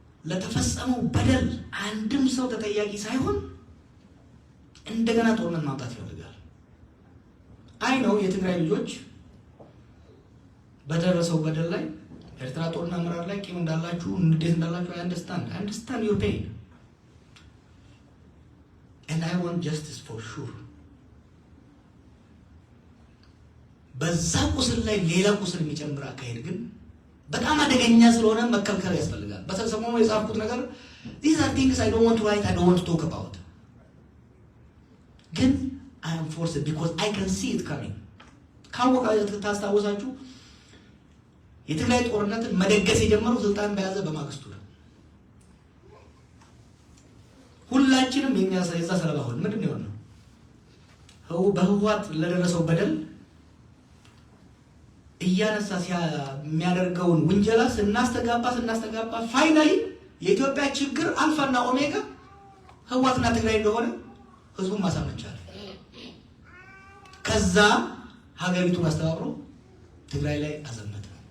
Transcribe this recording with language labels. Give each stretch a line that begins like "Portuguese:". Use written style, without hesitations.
Amharic: ለተፈጸመው በደል አንድም ሰው ተጠያቂ ሳይሆን እንደገና ጦርነት ማምጣት ይፈልጋል። አይ ነው የትግራይ ልጆች በደረሰው በደል ላይ ኤርትራ ጦርና አመራር ላይ ቂም እንዳላችሁ እንዴት እንዳላችሁ
English: I understand your pain and I want justice for sure።
Amharic: በዛ ቁስል ላይ ሌላ ቁስል የሚጨምር አካሄድ ግን በጣም አደገኛ ስለሆነ መከልከል ያስፈልጋል። በሰሞኑ የጻፍኩት ነገር
English: these are things I don't want to write, I don't want to talk about.
Amharic: ግን
English: I am forced because I can see it coming.
Amharic: ካወቃችሁ ታስታውሳችሁ የትግራይ ጦርነትን መደገስ የጀመረው ስልጣን በያዘ በማግስቱ ነው። ሁላችንም የዛ ሰለባ ሆን ምንድን ነው የሆነው? በህወሓት ለደረሰው በደል እያነሳ የሚያደርገውን ውንጀላ ስናስተጋባ ፋይናሊ የኢትዮጵያ ችግር አልፋና ኦሜጋ ህወሓትና ትግራይ እንደሆነ ህዝቡን ማሳመን ቻለ። ከዛ ሀገሪቱን አስተባብሮ ትግራይ ላይ አዘመተ።